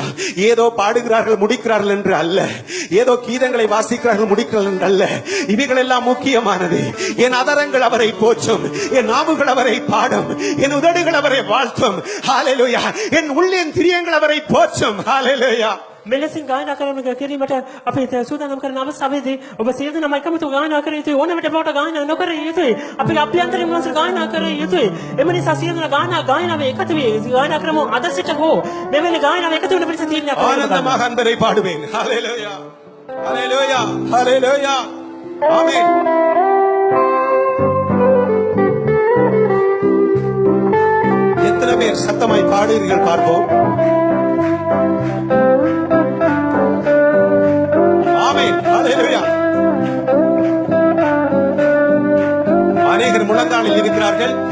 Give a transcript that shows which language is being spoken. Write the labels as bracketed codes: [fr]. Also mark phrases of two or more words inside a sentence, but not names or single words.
[ta] ஏதோ பாடுகிறார்கள் முடிக்கிறார்கள் என்று அல்ல, ஏதோ கீதங்களை வாசிக்கிறார்கள் முடிக்கிறார்கள் என்று அல்ல. இவைகள் எல்லாம் முக்கியமானது. என் அதரங்கள் அவரை போற்றும், என் நாவுகள் அவரை பாடும், என் உதடுகள் அவரை வாழ்த்தும். ஹல்லேலூயா. என் உள்ளின் திரியங்கள் அவரை போற்றும். ஹல்லேலூயா. [si] මෙලෙසින් ගායනා කිරීමට අපි සූදානම් කරන අවස්ථාවේදී ඔබ සියලු දෙනා එකමුතු ගායනා කර යුතුයි. ඕනෑම බවට ගායනා නොකර යුතුයි. අපි අභ්‍යන්තරින් මාස ගායනා කර යුතුයි. එම නිසා සියලු දෙනා ගායනාවේ එකතු වී ගායනා කරමු. අද සිට හෝ මෙවැනි ගායනාවේ එකතු වෙන පිරිස තීරණයක් කරමු. [ta] ஆனந்தமாக அன்பரை பாடுவேன். ஹல்லேலூயா, ஹல்லேலூயா, ஹல்லேலூயா. ஆமென். எத்தனை பேர் சத்தமாய் பாடுகிறீர்கள் பார்ப்போம். அநேகர் முழங்காலில் இருக்கிறார்கள்.